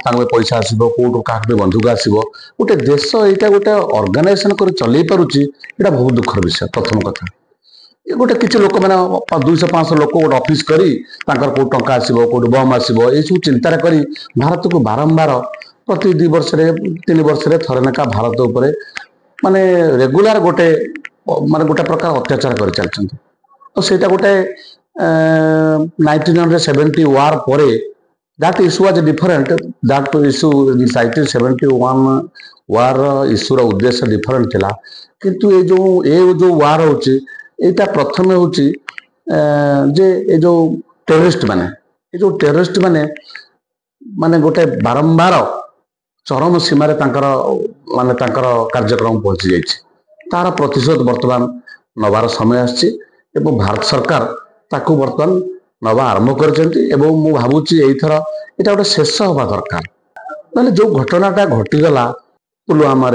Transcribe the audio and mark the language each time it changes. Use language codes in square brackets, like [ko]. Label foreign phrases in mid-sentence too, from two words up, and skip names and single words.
[or] ତାଙ୍କ ପଇସା ଆସିବ କୋଉଠୁ କାହାକୁ ବନ୍ଧୁକ ଆସିବ ଗୋଟେ ଦେଶ ଏଇଟା ଗୋଟେ ଅର୍ଗାନାଇଜେସନ କରି ଚଲେଇ ପାରୁଛି ଏଇଟା ବହୁତ ଦୁଃଖର ବିଷୟ ପ୍ରଥମ କଥା ଗୋଟେ କିଛି ଲୋକ ମାନେ 200-500 ଲୋକ ଗୋଟେ ଅଫିସ କରି ତାଙ୍କର କୋଉ ଟଙ୍କା ଆସିବ କୋଉଠି ବମ୍ ଆସିବ ଏଇସବୁ ଚିନ୍ତାରେ କରି ଭାରତକୁ ବାରମ୍ବାର ପ୍ରତି 2 ବର୍ଷରେ 3 ବର୍ଷରେ ଥରେ ଲେଖା ଭାରତ ଉପରେ ମାନେ ରେଗୁଲାର ଗୋଟେ ପ୍ରକାର ଅତ୍ୟାଚାର କରି ଚାଲିଛନ୍ତି ଆଉ ସେଇଟା ଗୋଟେ [en] 1970 war ପରେ that issue was different that issue in 1971 war issue [or] ର ଉଦ୍ଦେଶ୍ୟ [en] ଡିଫରେଣ୍ଟ [or] ଥିଲା କିନ୍ତୁ ଏ ଯୋଉ war ହଉଛି ଏଇଟା ପ୍ରଥମେ ହଉଛି ଯେ ଏ ଯୋଉ ଟେରରିଷ୍ଟ ମାନେ ଗୋଟେ ବାରମ୍ବାର ଚରମ ସୀମାରେ ତାଙ୍କର କାର୍ଯ୍ୟକ୍ରମ ପହଞ୍ଚି ଯାଇଛି ତାର ପ୍ରତିଶୋଧ ବର୍ତ୍ତମାନ ନବାର ସମୟ ଆସିଛି ଏବଂ ଭାରତ ସରକାର ତାକୁ ବର୍ତ୍ତମାନ ନବା ଆରମ୍ଭ କରିଛନ୍ତି ଏବଂ ମୁଁ ଭାବୁଛି ଏଇଥର ଏଇଟା ଗୋଟେ ଶେଷ ହବା ଦରକାର ମାନେ ଯୋଉ ଘଟଣାଟା ଘଟିଗଲା ପୁଲୱାମାରେ